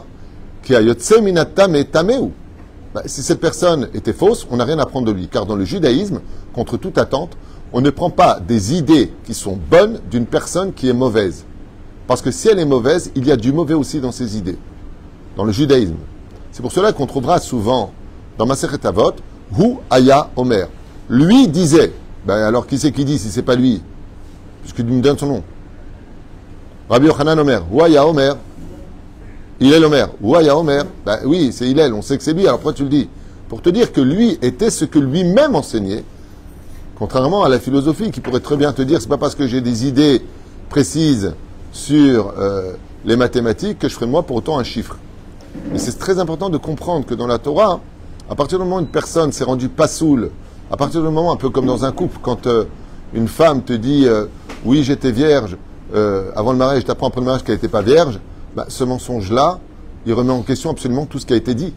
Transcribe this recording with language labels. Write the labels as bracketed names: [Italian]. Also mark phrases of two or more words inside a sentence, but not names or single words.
[French] Si cette personne était fausse, on n'a rien à prendre de lui, car dans le judaïsme, contre toute attente, on ne prend pas des idées qui sont bonnes d'une personne qui est mauvaise. Parce que si elle est mauvaise, il y a du mauvais aussi dans ses idées. Dans le judaïsme. C'est pour cela qu'on trouvera souvent dans Masechet Avot, [Hebrew] הוא היה אומר. [French] Lui disait. Ben alors qui c'est qui dit si c'est pas lui? Puisqu'il me donne son nom. [Hebrew] רבי יוחנן אומר. הוא היה אומר. הלל אומר. הוא היה אומר. [French] Ben oui, c'est Hillel, on sait que c'est lui, alors pourquoi tu le dis? Pour te dire que lui était ce que lui-même enseignait. Contrairement à la philosophie qui pourrait très bien te dire, c'est pas parce que j'ai des idées précises sur les mathématiques que je ferai de moi pour autant un chiffre. Mais c'est très important de comprendre que dans la Torah, à partir du moment où une personne s'est rendue passoul À partir du moment, un peu comme dans un couple, quand une femme te dit oui, j'étais vierge avant le mariage, je t'apprends après le mariage qu'elle n'était pas vierge, bah, ce mensonge-là, il remet en question absolument tout ce qui a été dit.